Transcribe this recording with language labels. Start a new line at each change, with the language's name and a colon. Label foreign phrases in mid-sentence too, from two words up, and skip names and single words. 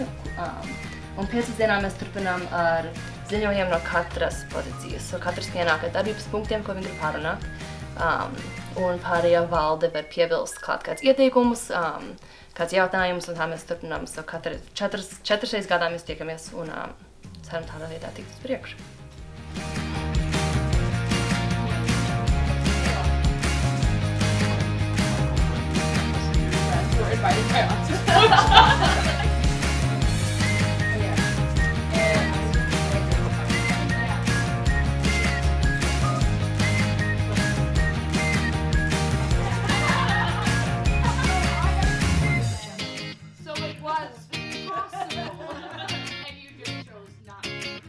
Latvian: Un pēcpusdienā mēs turpinām ar ziņojumiem no katras pozīcijas. So katrs pienāk ar darbības punktiem, ko viņi grib pārunāt. Un pārējā valde var piebilst kāds ieteikumus, kāds jautājums, un tā mēs turpinām. So 4 reizes gadā mēs tiekamies un ceram tādā veidā tikt uz priekšu.
English: We're invited by Oxford. So it was possible, and you just chose not to.